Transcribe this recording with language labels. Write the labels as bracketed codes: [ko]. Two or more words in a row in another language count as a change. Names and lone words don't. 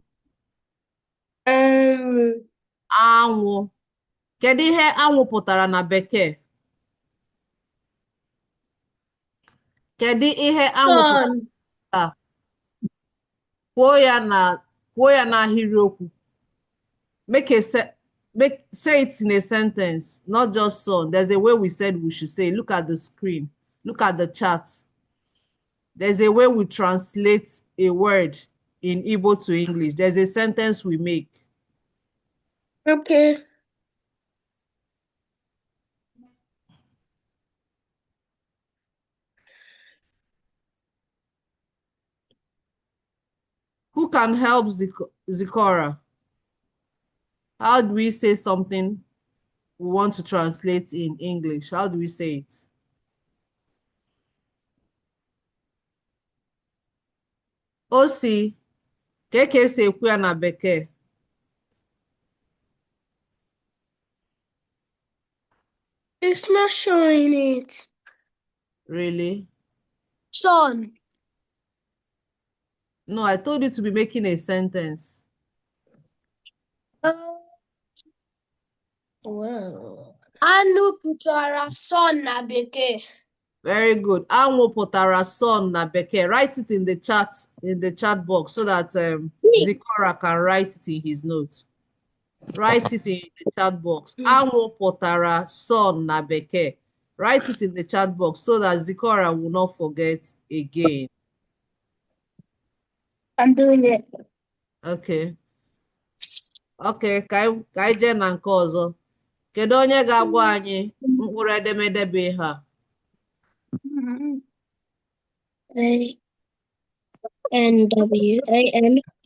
[ig] Anwụ. Kedu ihe anwụ pụtara na bekee? Kedu ihe anwụ pụtara Sun. taa? Kwuo ya n'ahịrịokwu. [en] Say it in a sentence, not just son. There's a way we said we should say. Look at the screen. Look at the chart. There's a way we translate a word in Igbo to English. There's a sentence we make. Okay. Who can help Zikora? How do we say something we want to translate in English? How do we say it? [ig] Osi, ka esi ekwu ya na bekee? [en] It's not showing it. Really? Son. No, I told you to be making a sentence. Wow. [ig] Anu pụtara son na bekee. [en] Very good. [ig] Anwụ pụtara sun na bekee. [en] Write it in the chat box so that Zikora can write it in his note. Write it in the chat box. [ig] Anwụ pụtara sun na bekee. [en] Write it in the chat box so that Zikora will not forget again. I'm doing it. Okay. [ig] Okay, ka anyị jee na nke ọzọ. Kedu onye ga-agwa anyị mkpụrụ edemede bụ ihe a? ANWAN.